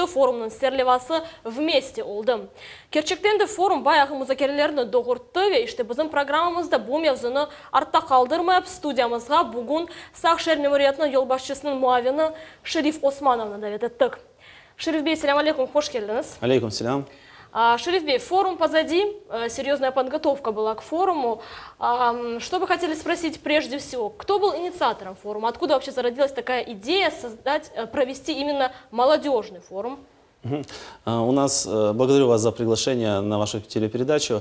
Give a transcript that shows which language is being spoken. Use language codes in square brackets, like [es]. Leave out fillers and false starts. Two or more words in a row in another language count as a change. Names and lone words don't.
[crh] Forumun serlevası vmeste oldu. Gerçekten de forum bayağı müzakerelerini doğurttu ve işte bizim programımızda bu mevzunu artta kaldırmayıp stüdyamızga bugün Sak şehir memuriyetinin yolbaşçısının muavini Şerif Osmanov'unu davet ettik. Шериф Бей, салям алейкум, хош келдіңіз. Алейкум салям. Шериф Бей, [ru] форум позади, серьезная подготовка была к форуму. Что бы хотели спросить прежде всего, кто был инициатором форума? Откуда вообще зародилась такая идея провести именно молодежный форум? У нас, благодарю вас за приглашение на вашу телепередачу.